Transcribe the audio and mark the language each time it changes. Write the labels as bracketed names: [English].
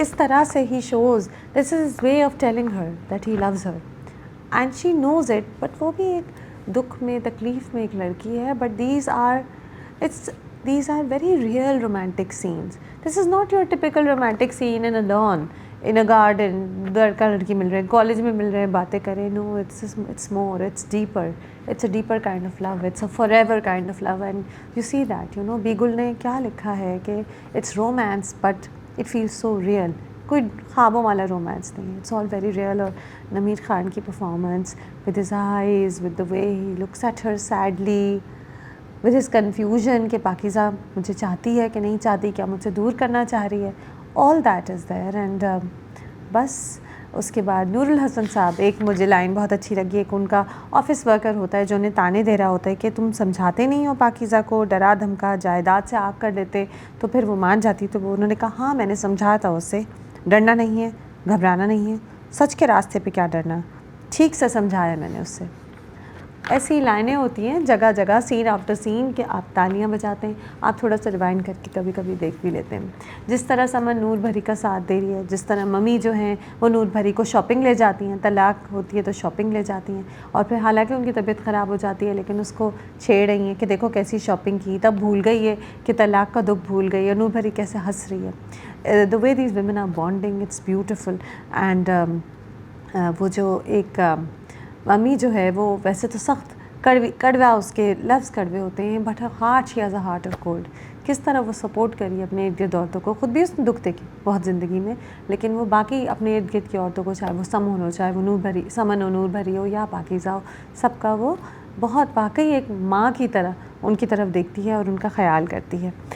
[Urdu] اس طرح سے ہی [English] Shows this is his way of telling her that he loves her and she knows it. [Urdu] But وہ بھی ایک دکھ میں، تکلیف میں ایک لڑکی ہے. [English] But these are very real romantic scenes. This is not your typical romantic scene in a lawn, in a garden, [Urdu] لڑکا لڑکی مل رہے ہیں، کالج میں مل رہے ہیں، باتیں کریں. [English] No, it's more, it's deeper. It's a deeper kind of love. It's a forever kind of love. And you see that, [Urdu] بیگل نے کیا لکھا ہے کہ [English] it's romance but it feels so real. [Urdu] کوئی خوابوں والا رومانس نہیں ہے. [English] It's all very real. [Urdu] اور نمیر خان کی [English] performance with his eyes, with the way he looks at her sadly, with his confusion [Urdu] کہ پاکیزہ مجھے چاہتی ہے کہ نہیں چاہتی، کیا مجھے دور کرنا چاہ رہی ہے. [English] All that is there. [Urdu] And بس اس کے بعد نور الحسن صاحب، ایک مجھے لائن بہت اچھی لگی. ایک ان کا آفس ورکر ہوتا ہے جو انہیں تانے دے رہا ہوتا ہے کہ تم سمجھاتے نہیں ہو پاکیزہ کو، ڈرا دھمکا جائیداد سے آگ کر دیتے تو پھر وہ مان جاتی. تو وہ انہوں نے کہا ہاں میں نے سمجھایا تھا اسے، ڈرنا نہیں ہے، گھبرانا نہیں ہے، سچ کے راستے پہ کیا ڈرنا، ٹھیک سے سمجھایا میں نے اس سے. ایسی لائنیں ہوتی ہیں جگہ جگہ، سین آفٹر سین، کہ آپ تالیاں بجاتے ہیں. آپ تھوڑا سا ریوائنڈ کر کے کبھی کبھی دیکھ بھی لیتے ہیں. جس طرح سمن نور بھری کا ساتھ دے رہی ہے، جس طرح ممی جو ہیں وہ نور بھری کو شاپنگ لے جاتی ہیں، طلاق ہوتی ہے تو شاپنگ لے جاتی ہیں. اور پھر حالانکہ ان کی طبیعت خراب ہو جاتی ہے لیکن اس کو چھیڑ رہی ہیں کہ دیکھو کیسی شاپنگ کی، تب بھول گئی ہے کہ طلاق کا دکھ بھول گئی ہے. نور بھری کیسے ہنس رہی ہے. [English] The way these women are bonding, it's beautiful. [Urdu] And وہ جو ایک ممی جو ہے وہ ویسے تو سخت کڑوا، اس کے لفظ کڑوے ہوتے ہیں، but heart, [English] She has a heart of gold. [Urdu] کس طرح وہ سپورٹ کری اپنے ارد گرد عورتوں کو. خود بھی اس نے دکھ دیکھی بہت زندگی میں، لیکن وہ باقی اپنے ارد گرد کی عورتوں کو، چاہے وہ سمن ہو، چاہے وہ سمن ہو، نور بھری ہو یا پاکیزہ ہو، سب کا وہ بہت واقعی ایک ماں کی طرح ان کی طرف دیکھتی ہے اور ان کا خیال کرتی ہے.